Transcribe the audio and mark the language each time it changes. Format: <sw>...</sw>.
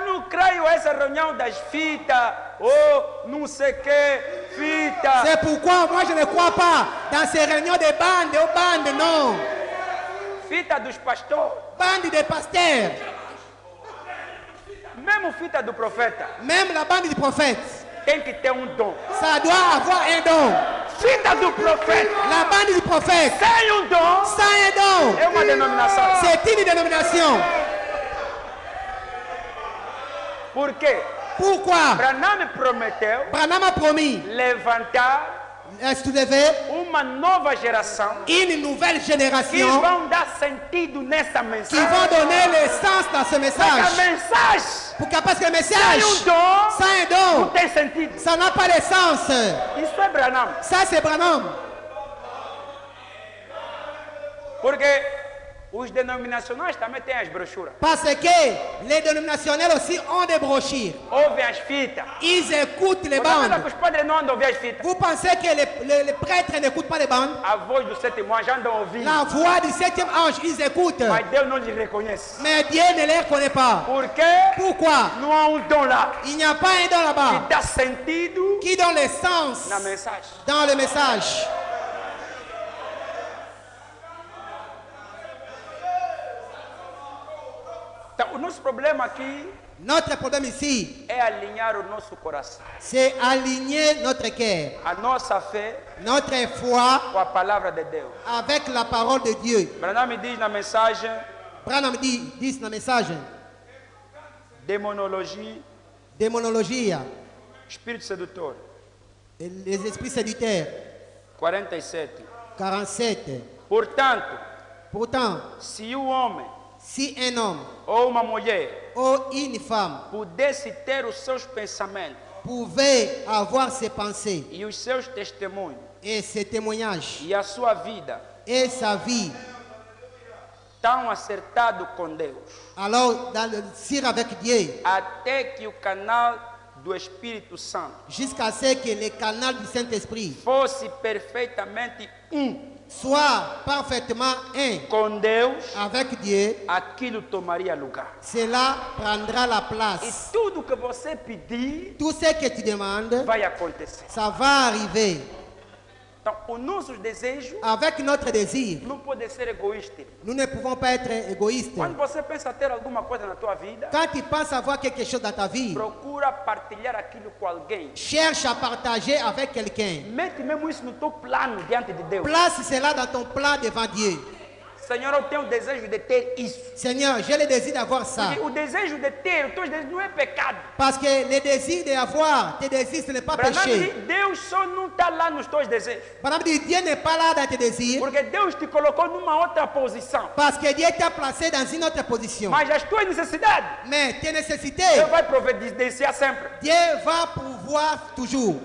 <pt>creio essa reunião das fitas. Oh, não sei que, fita.</pt> <fr>C'est pourquoi moi je ne crois pas dans ces réunions de bandes, aux bandes, non.</fr> <pt>Fita dos pastores.</pt> <fr>Bande des pasteurs.</fr> <pt>Mesmo fita do profeta.</pt> <fr>Même la bande du prophète.</fr> <pt>Tem que ter um dom.</pt> <fr>Ça doit avoir un don.</fr> <pt>Fita do profeta.</pt> <fr>La bande du prophète.</fr> <pt>Sem um dom.</pt> <fr>Sans un don.</fr> <pt>É uma denominação.</pt> <fr>C'est une dénomination.</fr> <pt>Por quê?</pt> <fr>Pourquoi?</fr> <pt>Branham prometeu</pt> <fr>Branham a promis</fr> <pt>levantar</pt> <fr>soulever</fr> <pt>uma nova geração</pt> <fr>une nouvelle</fr> <pt>que</pt> <fr>génération</fr> <pt>vão dar sentido nessa</pt> <fr>qui</fr> <pt>mensagem.</pt> <fr>vont donner le sens dans ce</fr> <pt>A</pt> <fr>message.</fr> <pt>mensagem</pt> <fr>Pourquoi? Parce que le message,</fr> <pt>sem um dom</pt> <fr>sans un</fr> <pt>não</pt> <fr>don,</fr> <pt>tem sentido.</pt> <fr>ça n'a pas de sens.</fr> <pt>Isso é Branham.</pt> <fr>Ça, c'est Branham.</fr> <pt>Porque os denominacionais também têm as brochuras.</pt> <fr>Parce que les dénominationnels aussi ont des brochures.</fr> <pt>Ouvem as fitas.</pt> <fr>Ils écoutent les</fr> <pt>Você pensa</pt> <fr>bandes.</fr> <pt>que os padres não andam a ouvir as fitas?</pt> <fr>Vous pensez que les prêtres n'écoutent pas les bandes?</fr> <pt>A voz do sétimo anjo andam a ouvir.</pt> <fr>La voix du septième ange, ils écoutent.</fr> <pt>Mas Deus não lhes reconhece.</pt> <fr>Mais Dieu ne les reconnaît pas.</fr> <pt>Por quê?</pt> <fr>Pourquoi?</fr> <pt>Não há um dom lá</pt> <fr>Il n'y a pas un don</fr> <pt>que</pt> <fr>là-bas</fr> <pt>dá sentido</pt> <fr>qui donne le sens</fr> <pt>na mensagem.</pt> <fr>dans le message.</fr> <pt>Então, o nosso problema aqui</pt> <fr>Notre problème ici,</fr> <pt>é alinhar o nosso coração,</pt> <fr>c'est aligner notre cœur,</fr> <pt>a nossa fé</pt> <fr>notre foi</fr> <pt>com a palavra de Deus.</pt> <fr>avec la parole de Dieu.</fr> <pt>Branham diz na mensagem</pt> <fr>Branham dit dans le message,</fr> <pt>demonologia,</pt> <fr>démonologie,</fr> <pt>espírito sedutor,</pt> <fr>les esprits sédutaires,</fr> <pt>47.</pt> <fr>47.</fr> <pt>Portanto,</pt> <fr>Pourtant,</fr> <pt>se o homem</pt> <fr>si un homme</fr> <pt>ou uma mulher</pt> <fr>ou une femme</fr> <pt>pudesse ter os seus pensamentos</pt> <fr>pouvait avoir ses pensées</fr> <pt>e os seus testemunhos</pt> <fr>et ses témoignages</fr> <pt>e a sua vida</pt> <fr>et sa vie,</fr> <pt>tão acertado com Deus,</pt> <fr>alors dans le cire avec Dieu,</fr> <pt>até que o canal do Espírito Santo</pt> <fr>jusqu'à ce que le canal du Saint-Esprit</fr> <pt>fosse perfeitamente</pt> <fr>soit parfaitement un</fr> <pt>com Deus,</pt> <fr>avec Dieu,</fr> <pt>aquilo tomaria lugar.</pt> <fr>cela prendra la</fr> <pt>E</pt> <fr>place.</fr> <pt>tudo que você pedir</pt> <fr>Tout ce que tu demandes,</fr> <pt>vai acontecer.</pt> <fr>ça va arriver.</fr> <pt>Então, os nossos desejos</pt> <fr>Avec notre désir,</fr> <pt>não podem ser egoístas.</pt> <fr>nous ne pouvons pas être égoïstes.</fr> <pt>Quando você pensa ter alguma coisa na tua vida,</pt> <fr>Quand tu penses avoir quelque chose dans ta vie,</fr> <pt>procura partilhar aquilo com alguém.</pt> <fr>cherche à partager avec quelqu'un.</fr> <pt>Mete mesmo isso no teu plano diante de Deus.</pt> <fr>Place cela dans ton plan devant Dieu.</fr> <pt>Senhor, eu tenho o desejo de ter isso.</pt> <fr>Seigneur, j'ai le désir d'avoir ça.</fr> <pt>Porque o desejo de ter, os teus desejos não é pecado.</pt> <fr>Parce que le désir d'avoir, tes désirs, ce n'est pas</fr> <pt>Branham</pt> <fr>péché.</fr> <pt>diz, Deus só não está lá nos teus desejos.</pt> <fr>Madame dit, Dieu n'est pas là dans tes désirs.</fr> <pt>Porque Deus te colocou numa outra posição.</pt> <fr>Parce que Dieu t'a placé dans une autre position.</fr> <pt>Mas as tuas necessidades,</pt> <fr>Mais tes nécessités,</fr> <pt>Deus vai providenciar sempre.</pt> <fr>Dieu va pourvoir toujours.</fr>